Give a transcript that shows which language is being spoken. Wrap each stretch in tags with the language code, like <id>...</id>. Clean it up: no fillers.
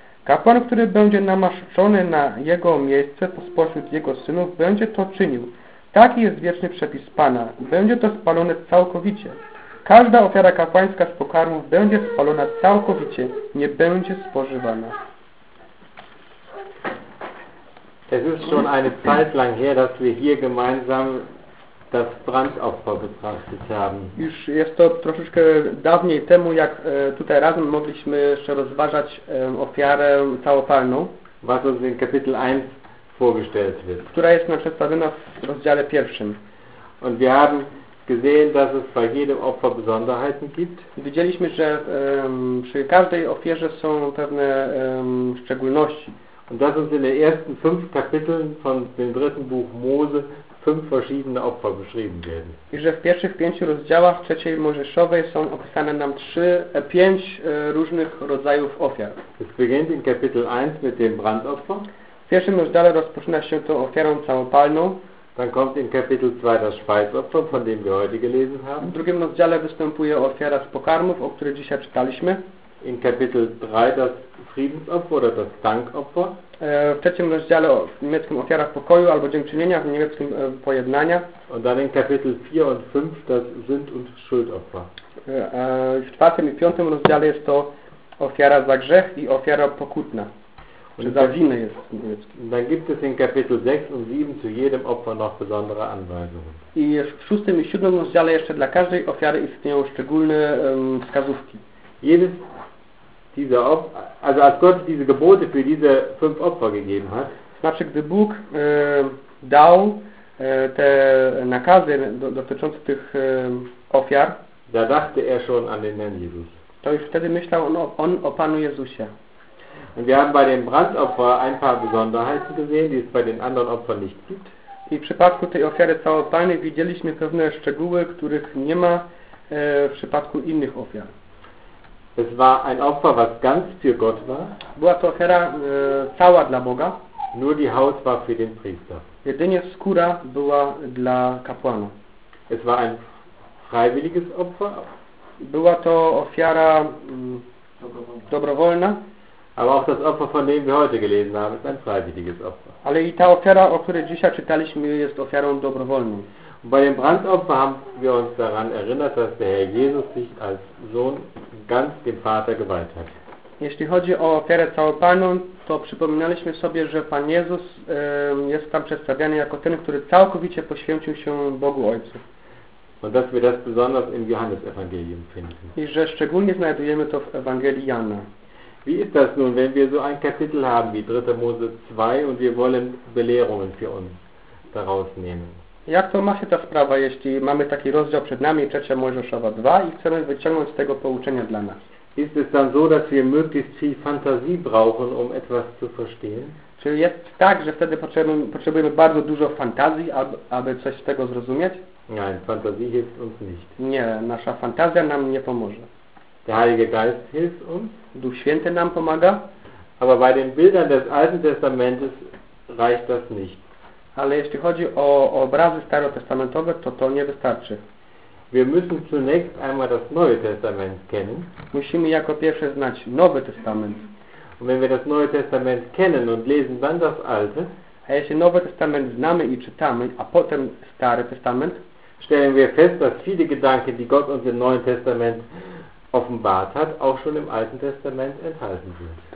<pl>Kapłan, który będzie namaszczony na jego miejsce spośród jego synów, będzie to czynił. Taki jest wieczny przepis Pana. Będzie to spalone całkowicie. Każda ofiara kapłańska z pokarmów będzie spalona całkowicie. Nie będzie spożywana.</pl> <de>Es ist schon eine Zeit lang her, dass wir hier gemeinsam das Brandopfer betrachtet haben.</de> <pl>Już jest to troszeczkę dawniej temu, jak tutaj razem mogliśmy jeszcze rozważać ofiarę całopalną.</pl> <de>Was uns in Kapitel 1 vorgestellt wird.</de> <pl>Która jest nam przedstawiona w rozdziale pierwszym.</pl> <de>Und wir haben gesehen, dass es bei jedem Opfer Besonderheiten gibt.</de> <pl>Widzieliśmy, że przy każdej ofierze są pewne szczególności.</pl> <de>Und dass uns in den ersten fünf Kapiteln von dem dritten Buch Mose fünf verschiedene Opfer beschrieben werden.</de> <pl>I że w pierwszych pięciu rozdziałach trzeciej Mojżeszowej są opisane nam pięć różnych rodzajów ofiar.</pl> <de>Es beginnt in Kapitel 1 mit dem Brandopfer.</de> <pl>W pierwszym rozdziale rozpoczyna się tą ofiarą całopalną.</pl> <de>Dann kommt in Kapitel 2 das Speisopfer, von dem wir heute gelesen haben.</de> <pl>W drugim rozdziale występuje ofiara z pokarmów, o której dzisiaj czytaliśmy.</pl> <de>In Kapitel 3 das Friedensopfer oder das Dankopfer.</de> <pl>W trzecim rozdziale w niemieckim ofiara pokoju albo dziękczynienia, w niemieckim pojednania.</pl> <de>Und dann in Kapitel 4 und 5 das Sünd- und Schuldopfer.</de> <pl>W czwartym i piątym rozdziale jest to ofiara za grzech i ofiara pokutna.</pl> <de>Und</de> <pl>za winę jest niemiecki.</pl> <de>Dann gibt es in Kapitel 6 und 7 zu jedem Opfer noch besondere Anweisungen.</de> <pl>I w szóstym i siódmym rozdziale jeszcze dla każdej ofiary istnieją szczególne wskazówki.</pl> <de>Jedes dieser Opfer, also als Gott diese Gebote für diese fünf Opfer gegeben hat.</de> <pl>Znaczy, gdy Bóg dał te nakazy dotyczące tych ofiar,</pl> <de>da dachte er schon an den Herrn Jesus.</de> <pl>To już wtedy myślał on o Panu Jezusie.</pl> <de>Und wir haben bei dem Brandopfer ein paar Besonderheiten gesehen, die es bei den anderen Opfern nicht gibt.</de> <pl>I w przypadku tej ofiary całopalnej widzieliśmy pewne szczegóły, których nie ma w przypadku innych ofiar.</pl> <de>Es war ein Opfer, was ganz für Gott war.</de> <pl>Była to ofiara cała dla Boga.</pl> <de>Nur die Haut war für den Priester.</de> <pl>Jedynie skóra była dla kapłana.</pl> <de>Es war ein freiwilliges Opfer.</de> <pl>Była to ofiara dobrowolna.</pl> <de>Aber auch das Opfer, von dem wir heute gelesen haben, ist ein freiwilliges Opfer.</de> <pl>Ale i ta ofiara, o której dzisiaj czytaliśmy, jest ofiarą dobrowolną.</pl> <de>Bei dem Brandopfer haben wir uns daran erinnert, dass der Herr Jesus sich als Sohn ganz dem Vater geweiht hat.</de> <pl>Jeśli chodzi o ofiarę całopalną, to przypominaliśmy sobie, że Pan Jezus jest tam przedstawiany jako ten, który całkowicie poświęcił się Bogu Ojcu.</pl> <de>Und dass wir das besonders im Johannesevangelium finden.</de> <pl>I że szczególnie znajdujemy to w Ewangelii Jana.</pl> <de>Wie ist das nun, wenn wir so ein Kapitel haben wie 3. Mose 2 und wir wollen Belehrungen für uns daraus nehmen?</de> <pl>Jak to ma się ta sprawa, jeśli mamy taki rozdział przed nami, 3. Mojżeszowa 2 i chcemy wyciągnąć z tego pouczenia dla nas?</pl> <de>Ist es dann so, dass wir möglichst viel Fantasie brauchen, um etwas zu verstehen?</de> <pl>Czy jest tak, że wtedy potrzebujemy bardzo dużo fantazji, aby coś z tego zrozumieć?</pl> <de>Nein, Fantasie hilft uns nicht.</de> <pl>Nie, nasza fantazja nam nie pomoże.</pl> <de>Der Heilige Geist hilft uns.</de> <pl>Duch Święty nam pomaga.</pl> <de>Aber bei den Bildern des Alten Testamentes reicht das nicht.</de> <pl>Ale jeśli chodzi o obrazy starotestamentowe, to nie wystarczy.</pl> <de>Wir müssen zunächst einmal das Neue Testament kennen.</de> <pl>Musimy jako pierwsze znać Nowy Testament.</pl> <de>Und wenn wir das Neue Testament kennen und lesen dann das Alte.</de> <pl>A jeśli Nowy Testament znamy i czytamy, a potem Stary Testament.</pl> <de>Stellen wir fest, dass viele Gedanken, die Gott uns im Neuen Testament offenbart hat, auch schon im Alten Testament enthalten sind.</de>